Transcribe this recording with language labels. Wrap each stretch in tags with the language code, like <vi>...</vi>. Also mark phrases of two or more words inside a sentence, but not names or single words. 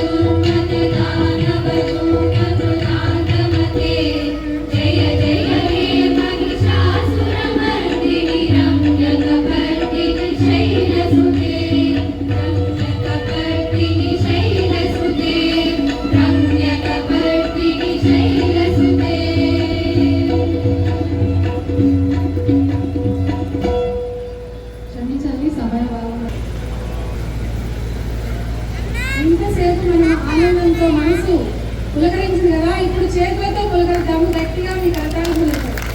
<sa>दुर्मददानवदूतकृतान्तमते जय जय हे महिषासुरमर्दिनि रम्यकपर्दिनि शैलसुते रम्यकपर्दिनि शैलसुते रम्यकपर्दिनि शैलसुते</sa> <te>క్షమించండి సమయభావం. ఇంతసేపు మనం ఆనందంతో మనసు పులకరించింది కదా, ఇప్పుడు చేతులతో పులకరిద్దాము గట్టిగా మీ కరతాళం పులకరించండి.</te>